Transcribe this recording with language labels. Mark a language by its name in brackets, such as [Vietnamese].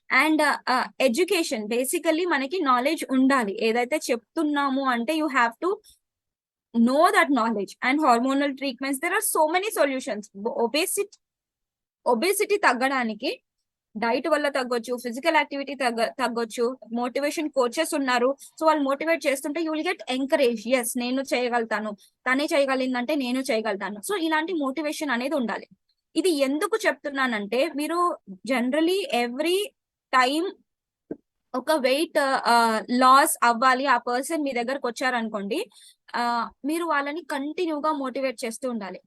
[Telugu] And education, basically మనకి knowledge ఉండాలి. ఏదైతే చెప్తున్నాము అంటే [English] You have to know that knowledge and hormonal treatments, there are so many solutions. [Telugu] obesity తగ్గడానికి diet వల్ల తగ్గొచ్చు, ఫిజికల్ యాక్టివిటీ తగ్గొచ్చు, మోటివేషన్ కోచెస్ ఉన్నారు. సో వాళ్ళు మోటివేట్ చేస్తుంటే [English] you will get encourage, [Telugu] yes నేను చేయగలుగుతాను, తనే చేయగలిగిందంటే నేను చేయగలుగుతాను. సో ఇలాంటి మోటివేషన్ అనేది ఉండాలి. ఇది ఎందుకు చెప్తున్నానంటే, మీరు జనరలీ ఎవ్రీ టైం ఒక వెయిట్ లాస్ అవ్వాలి ఆ పర్సన్ మీ దగ్గరకు వచ్చారనుకోండి, మీరు వాళ్ళని కంటిన్యూగా మోటివేట్ చేస్తూ ఉండాలి.